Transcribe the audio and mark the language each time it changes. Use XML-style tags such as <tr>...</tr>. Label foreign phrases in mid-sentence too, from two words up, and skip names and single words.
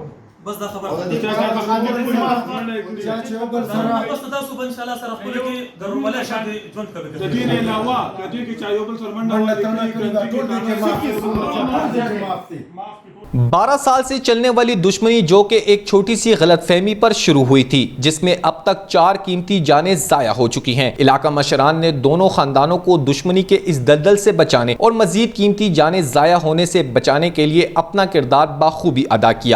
<ps>بس دا خبره بس تاسو به انشاءالله سره خپلو کې د رومالۍ شانتې ژوند کوئ۔ د دې نه علاوه که دې کې چا یو بل سره منډه</ps> <ur>12 سال سے چلنے والی دشمنی جو کہ ایک چھوٹی سی غلط فہمی پر شروع ہوئی تھی، جس میں اب تک 4 قیمتی جانیں ضائع ہو چکی ہیں۔ علاقہ مشران نے دونوں خاندانوں کو دشمنی کے اس دلدل سے بچانے اور مزید قیمتی جانیں ضائع ہونے سے بچانے کے لیے اپنا کردار بخوبی ادا کیا۔</ur>